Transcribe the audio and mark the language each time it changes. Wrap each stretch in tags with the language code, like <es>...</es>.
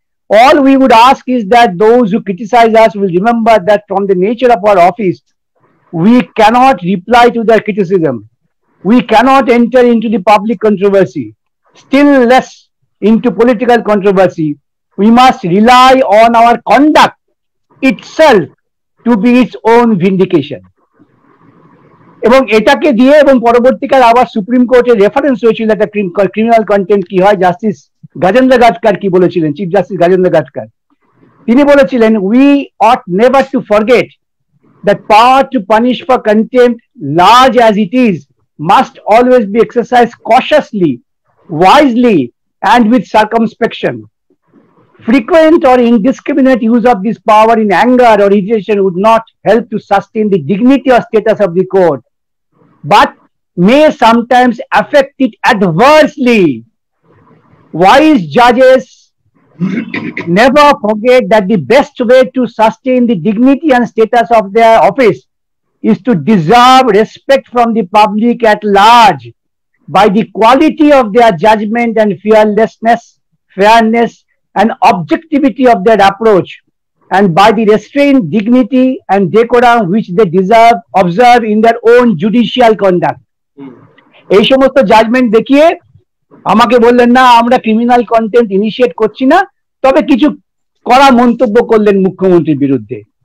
<en>All we would ask is that those who criticize us will remember that from the nature of our office, we cannot reply to their criticism. We cannot enter into the public controversy, still less into political controversy. We must rely on our conduct itself to be its own vindication.</en> <bn>এবং এটাকে দিয়ে, এবং পরবর্তীকালে আবার supreme কোর্টের reference হয়েছিল একটা criminal contempt কি হয়। জাস্টিস গাজেন্দ্র গাটকার কি বলেছিলেন, চিফ জাস্টিস গাজেন্দ্র গাটকার, তিনি বলেছিলেন,</bn> <en>we ought never to forget that power to punish for contempt, large as it is, must always be exercised cautiously, wisely, and with circumspection. Frequent or indiscriminate use of this power in anger or irritation would not help to sustain the dignity or status of the court, but may sometimes affect it adversely. Wise judges never forget that the best way to sustain the dignity and status of their office is to deserve respect from the public at large by the quality of their judgment and fearlessness, fairness, and objectivity of their approach, and by the restraint, dignity, and decorum which they observe in their own judicial conduct.</en> <bn>এই সমস্ত judgement দেখিয়ে আমাকে বললেন, না আমরা criminal contempt initiate করছি না, তবে কিছু কড়া মন্তব্য করলেন মুখ্যমন্ত্রীর বিরুদ্ধে।</bn>